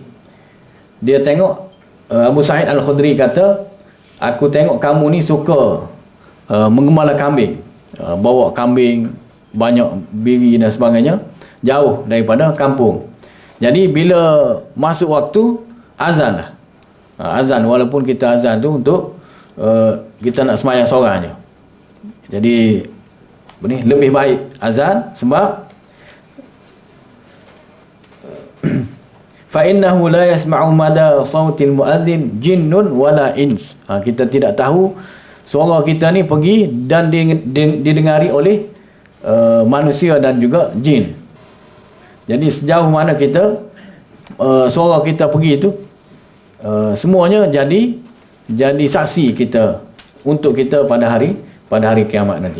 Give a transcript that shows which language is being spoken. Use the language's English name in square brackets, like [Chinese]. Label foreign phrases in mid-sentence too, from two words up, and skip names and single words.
[Malay] Dia tengok, Abu Sa'id Al-Khudri kata, aku tengok kamu ni suka menggembala kambing, bawa kambing banyak biri dan sebagainya, jauh daripada kampung. Jadi bila masuk waktu, azan lah. Azan, walaupun kita azan tu untuk kita nak sembahyang seorang je. Jadi lebih baik azan, sebab [Arabic] فإنه لا يسمع مدى صوت المؤذن جن ولا إنس. [Malay] Kita tidak tahu suara kita ni pergi dan didengari oleh manusia dan juga jin. Jadi sejauh mana kita suara kita pergi itu, semuanya jadi saksi kita untuk kita pada hari kiamat nanti.